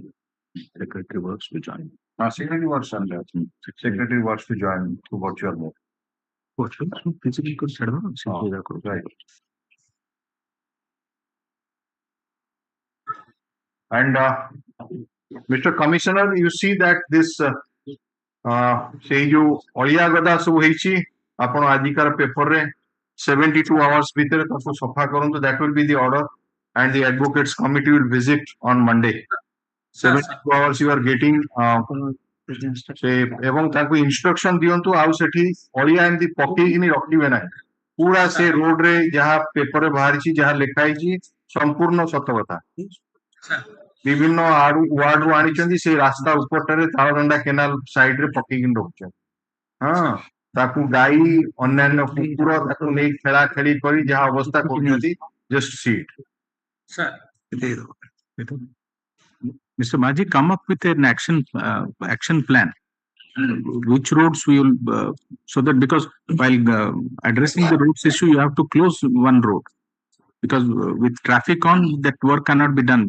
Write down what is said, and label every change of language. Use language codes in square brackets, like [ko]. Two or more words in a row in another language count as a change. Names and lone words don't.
[en] Secretary Works to join. Secretary Works to join to virtual mode. Right. And Mr. Commissioner, you see that this say you [or] ଅଳିଆ ଗଦା ସବୁ ହେଇଛି ଆପଣ ଆଜିକାର ପେପରରେ 72 hours ଭିତରେ ତାକୁ ସଫା କରନ୍ତୁ. [en] That will be the order, and the advocates committee will visit on Monday. 72 hours you are getting. [or] ସେ ଏବଂ ତାଙ୍କୁ ଇନଷ୍ଟ୍ରକ୍ସନ ଦିଅନ୍ତୁ ଆଉ ସେଠି ଅଳିଆ ଏମିତି ପକେଇକିନି ରଖିବେ ନାହିଁ. ପୁରା ସେ ରୋଡରେ ଯାହା ପେପରରେ ବାହାରିଛି ଯାହା ଲେଖା ହେଇଛି ସମ୍ପୂର୍ଣ୍ଣ ସତ କଥା. ବିଭିନ୍ନ ୱାର୍ଡରୁ ଆଣିଛନ୍ତି ସେ ରାସ୍ତା ଉପରଟାରେ ତାଳଦଣ୍ଡା କେନାଲ ସାଇଡରେ ପକେଇକି ରଖୁଛନ୍ତି. ହଁ, ତାକୁ ଗାଈ ଅନ୍ୟାନ୍ୟ କୁକୁର ତାକୁ ନେଇ ଖେଳା ଖେଳି କରି ଯାହା ଅବସ୍ଥା କରୁଛନ୍ତି, [en] just see it. Mr. Maji, come up with an action plan. Which roads we will, so that because while addressing the roads issue, you have to close one road because with traffic on, that work cannot be done.